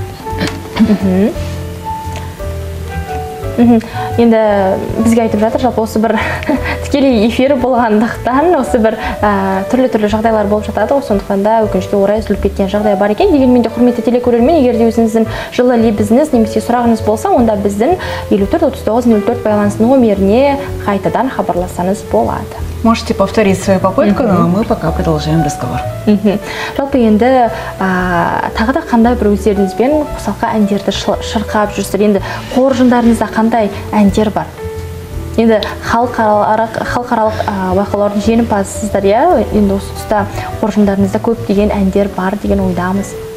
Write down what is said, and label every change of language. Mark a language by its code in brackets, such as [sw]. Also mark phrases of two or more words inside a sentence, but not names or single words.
[kk] Енді бізге айтып жатыр, жалпы осы бір тікелей эфир болғандықтан осы бір түрлі жағдайлар болып жатады, сондықтан да өкінішке орай үзіліп кеткен жағдай бар екен. Дегенмен де құрметті телекөрермен, егер де өзіңіздің жылы лебізіңіз немесе сұрағыңыз болса, онда біздің 54-39-04 байланыс номеріне қайтадан хабарлассаңыз болады. [ru] Можете повторить свою попытку, но мы пока продолжаем разговор. [kk] Жалпы енді тағы да қандай бір өздеріңізбен қосалқы әндерді шырқап жүрсіздер? Енді қоржындарыңызда қандай әндер бар? Енді халықаралық байқаулардың жеңімпазысыздар, енді осы тұста қоржындарыңызда көп деген әндер бар деген ойдамыз.